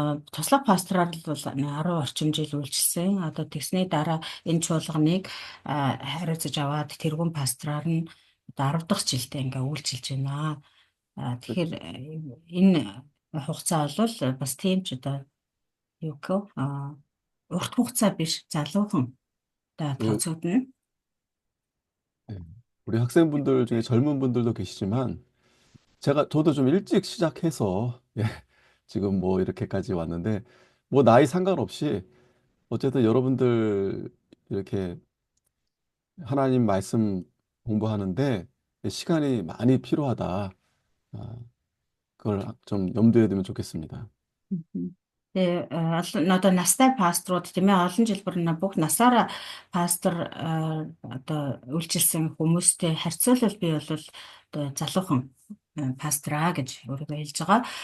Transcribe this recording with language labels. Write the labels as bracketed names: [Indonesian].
[Mongolian] Туслах пастраар л бол 10 орчим жил үйлчилсэн. Одоо тэгсний дараа энэ чуулганыг хариуцаж аваад тэргүүн пастраар нь одоо 10 дахь жилдээ ингээ үйлчилж байна. Тэгэхээр энэ хугацаа бол бас тийм ч одоо юу гэх урт хугацаа биш залуухан одоо 그, тооцогдно. [Korean] 예, 우리 학생분들 중에 젊은 분들도 계시지만 저도 좀 일찍 시작해서 예, 지금 뭐 이렇게까지 왔는데 뭐 나이 상관없이 어쨌든 여러분들 이렇게 하나님 말씀 공부하는데 시간이 많이 필요하다. 아, 그걸 좀 염두에 두면 좋겠습니다. Мгм. [Mongolian] Тэгээ одоо настай пасторууд тийм ээ олон жил бүр бүх насаараа пастор одоо үйлчилсэн хүмүүстэй харьцуулбал би бол одоо залуухан пастраа гэж өөрийгөө хэлж байгаа.